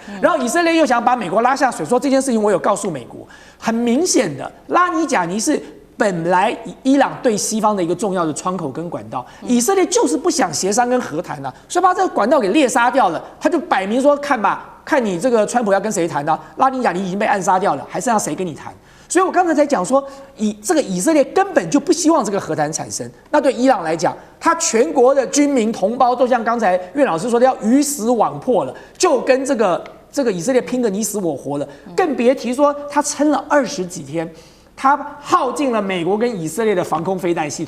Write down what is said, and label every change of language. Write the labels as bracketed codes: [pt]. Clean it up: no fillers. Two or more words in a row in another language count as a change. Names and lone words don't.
[zh] 然後以色列又想把美國拉下水，說這件事情我有告訴美國。很明顯的，拉尼賈尼是本來伊朗對西方的一個重要的窗口跟管道，以色列就是不想協商跟和談所以把這個管道給獵殺掉了。他就擺明說看吧，看你這個川普要跟誰談呢？拉尼賈尼已經被暗殺掉了，還剩下誰跟你談？所以我剛才才講說，這個以色列根本就不希望這個和談產生。那對伊朗來講，他全國的軍民同胞都像剛才苑老師說的，要魚死網破了，就跟這個以色列拼個你死我活了，更別提說他撐了20幾天，他耗盡了美國跟以色列的防空飛彈系統。